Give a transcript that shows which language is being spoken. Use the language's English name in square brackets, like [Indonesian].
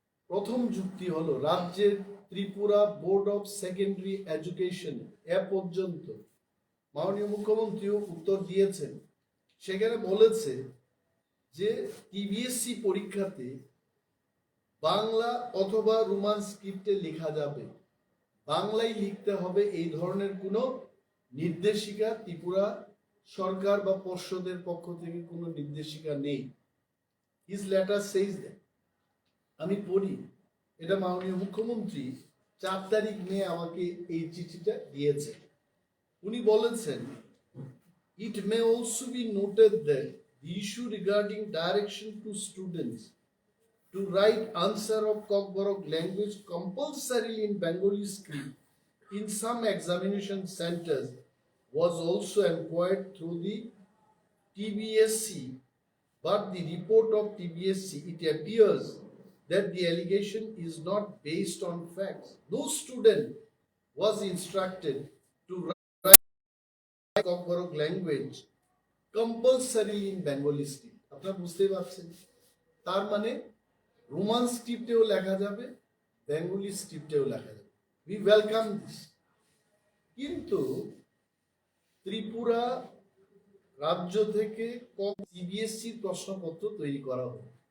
[Bangla] প্রথম যুক্তি হলো রাজ্যের Tripura board of secondary education এ পর্যন্ত মাননীয় মুখ্যমন্ত্রীও উত্তর দিয়েছেন, সেখানে বলেছে যে টিবিএসসি পরীক্ষাতে বাংলা অথবা রোমান স্ক্রিপ্টে লেখা যাবে, বাংলায় লিখতে হবে এই ধরনের কোনো নির্দেশিকা ত্রিপুরা সরকার বা পর্ষদের পক্ষ থেকে কোনো নির্দেশিকা নেই। [English] His letter says that. [Bangla] আমি পড়ি, এটা মাননীয় মুখ্যমন্ত্রী 4 তারিখ মে আমাকে এই চিঠিটা দিয়েছে। উনি বলেছেন, [English] it may also be noted that the issue regarding direction to students to write answer of Kokborok language compulsorily in Bengali script in some examination centers was also inquired through the TBSC, but the report of TBSC, it appears that the allegation is not based on facts. No student was instructed to write Kokborok language compulsorily in Bengali script. [Bangla] আপনারা বুঝতেই পারছেন, তার মানে Roman স্ক্রিপ্টেও লেখা যাবে, Bengali স্ক্রিপ্টেও লেখা যাবে। [English] We welcome this. [Bangla] কিন্তু ত্রিপুরা রাজ্য থেকে সিবিএসসি প্রশ্নপত্র তৈরি করা হবে।